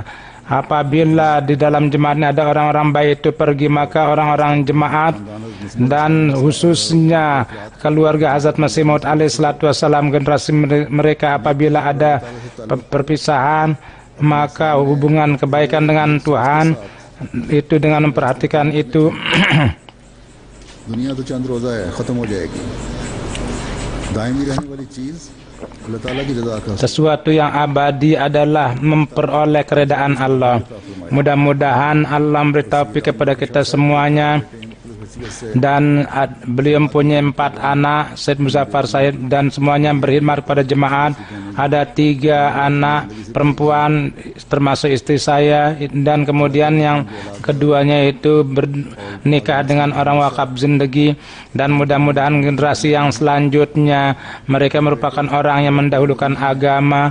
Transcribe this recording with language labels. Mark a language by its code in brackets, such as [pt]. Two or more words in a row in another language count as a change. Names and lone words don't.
[id] Apabila di dalam jemaatnya ada orang-orang baik itu pergi, maka orang-orang jemaat dan khususnya keluarga Hazrat Masih Maud alaihissalam generasi mereka apabila ada perpisahan, maka hubungan kebaikan dengan Tuhan itu dengan memperhatikan itu [ur] دنیا تو چند روزہ ہے ختم ہو جائے گی دائمی رہنے والی چیز اللہ تعالیٰ کی رضا کا [id] sesuatu yang abadi adalah memperoleh keredaan Allah. Mudah-mudahan Allah memberi taufik kepada kita semuanya. Dan beliau mempunyai 4 anak, Syed Muzaffar Said, dan semuanya berkhidmat kepada jemaat. Ada 3 anak perempuan termasuk istri saya, dan kemudian yang keduanya itu bernikah dengan orang [ur] وقف زندگی. [id] Dan mudah-mudahan generasi yang selanjutnya mereka merupakan orang yang mendahulukan agama.